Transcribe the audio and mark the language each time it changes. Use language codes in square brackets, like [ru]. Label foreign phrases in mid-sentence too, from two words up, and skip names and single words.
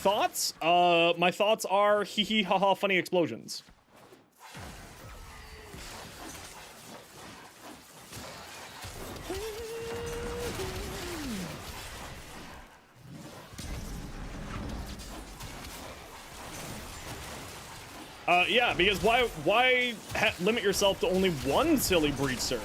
[en] Thoughts? My thoughts are hee hee ha ha funny explosions. Yeah, because why limit yourself to only one silly breach surge?